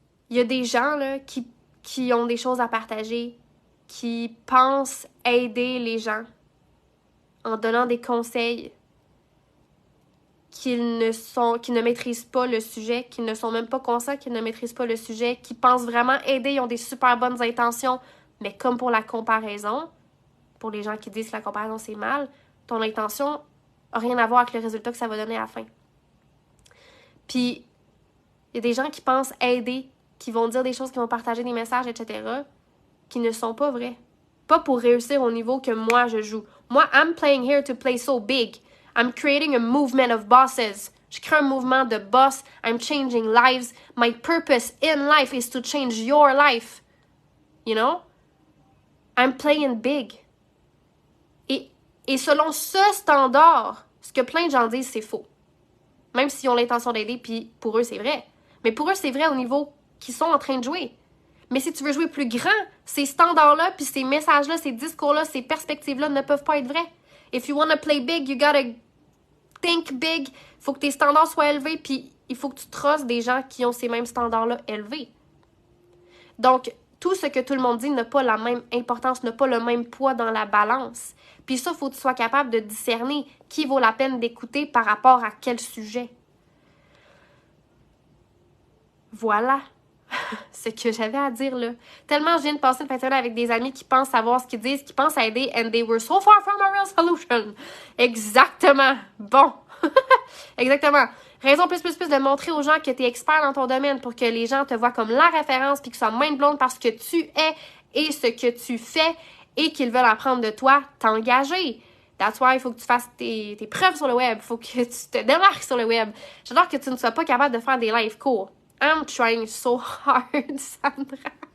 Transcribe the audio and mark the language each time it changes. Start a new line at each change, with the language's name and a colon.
French: Il y a des gens là, qui ont des choses à partager, qui pensent aider les gens en donnant des conseils qu'ils ne maîtrisent pas le sujet, qu'ils ne sont même pas conscients qu'ils ne maîtrisent pas le sujet, qui pensent vraiment aider, ils ont des super bonnes intentions, mais comme pour la comparaison, pour les gens qui disent que la comparaison c'est mal, ton intention n'a rien à voir avec le résultat que ça va donner à la fin. Puis, il y a des gens qui pensent aider, qui vont dire des choses, qui vont partager des messages, etc., qui ne sont pas vrais. Pas pour réussir au niveau que moi je joue.
English: Moi, I'm playing here to play so big. I'm creating a movement of bosses.
French: Je crée un mouvement de boss.
English: I'm changing lives. My purpose in life is to change your life. You know? I'm playing big.
French: Et selon ce standard, ce que plein de gens disent, c'est faux. Même s'ils ont l'intention d'aider, puis pour eux, c'est vrai. Mais pour eux, c'est vrai au niveau qu'ils sont en train de jouer. Mais si tu veux jouer plus grand, ces standards-là, puis ces messages-là, ces discours-là, ces perspectives-là ne peuvent pas être vrais.
English: If you want to play big, you gotta think big.
French: Il faut que tes standards soient élevés, puis il faut que tu trosses des gens qui ont ces mêmes standards-là élevés. Donc, tout ce que tout le monde dit n'a pas la même importance, n'a pas le même poids dans la balance. Puis ça, il faut que tu sois capable de discerner qui vaut la peine d'écouter par rapport à quel sujet. Voilà ce que j'avais à dire là. Tellement je viens de passer une fin de semaine avec des amis qui pensent savoir ce qu'ils disent, qui pensent aider,
English: and they were so far from a real solution.
French: Exactement. Bon. Exactement. Raison plus de montrer aux gens que tu es expert dans ton domaine pour que les gens te voient comme la référence puis qu'ils soient main blonde parce que tu es et ce que tu fais et qu'ils veulent apprendre de toi, t'engager.
English: That's why
French: il faut que tu fasses tes preuves sur le web. Il faut que tu te démarques sur le web. J'adore que tu ne sois pas capable de faire des live cours.
English: I'm trying so hard, Sandra.